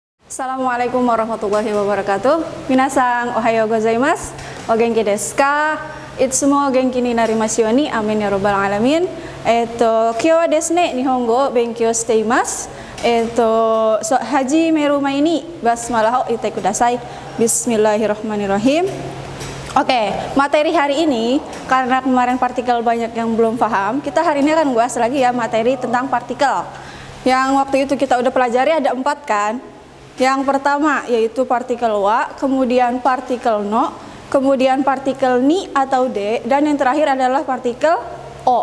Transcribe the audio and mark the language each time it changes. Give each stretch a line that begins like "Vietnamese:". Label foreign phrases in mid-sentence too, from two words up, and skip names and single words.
Arabic: السلام عليكم ورحمة الله وبركاته.
Japanese: 皆さんおはようございます。お元気ですか? いつも元気になりますように.
Arabic: آمين يا رب العالمين.
Japanese: 今日はですね、日本語を勉強しています. 始める前にbasmalahを言ってください.
Indonesian: Bismillahirrahmanirrahim. Oke, materi hari ini karena kemarin partikel banyak yang belum paham, kita hari ini akan bahas lagi ya materi tentang partikel. Yang waktu itu kita udah pelajari ada 4 kan. Yang pertama yaitu partikel wa, kemudian partikel no, kemudian partikel ni atau de, dan yang terakhir adalah partikel o.